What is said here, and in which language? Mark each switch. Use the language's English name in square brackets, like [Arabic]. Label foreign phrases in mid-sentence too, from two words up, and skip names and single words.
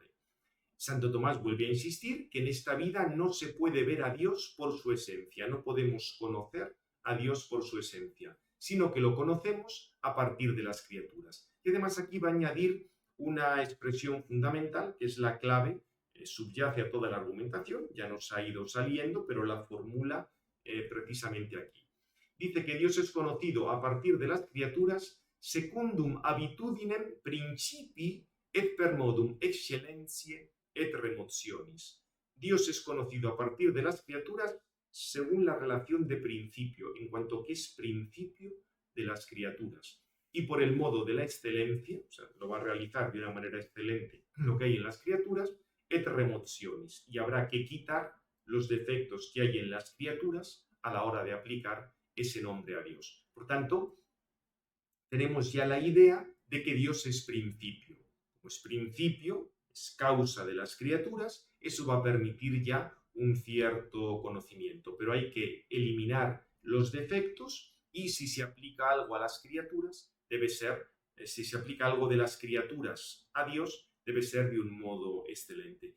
[Spanish] Santo Tomás vuelve a insistir que en esta vida no se puede ver a Dios por su esencia, no podemos conocer a Dios por su esencia, sino que lo conocemos a partir de las criaturas. Y además aquí va a añadir una expresión fundamental, que es la clave, subyace a toda la argumentación, ya nos ha ido saliendo, pero la formula precisamente aquí. Dice que Dios es conocido a partir de las criaturas [Latin] secundum habitudinem principi et per modum excellentiae et remotionis. [Spanish] Dios es conocido a partir de las criaturas según la relación de principio, en cuanto que es principio de las criaturas. Y por el modo de la excelencia, o sea, lo va a realizar de una manera excelente lo que hay en las criaturas, [Latin] et remotionis. [Spanish] Y habrá que quitar los defectos que hay en las criaturas a la hora de aplicar ese nombre a Dios. Por tanto, tenemos ya la idea de que Dios es principio. Como es principio, es causa de las criaturas, eso va a permitir ya un cierto conocimiento, pero hay que eliminar los defectos y si se aplica algo a las criaturas, si se aplica algo de las criaturas a Dios, debe ser de un modo excelente.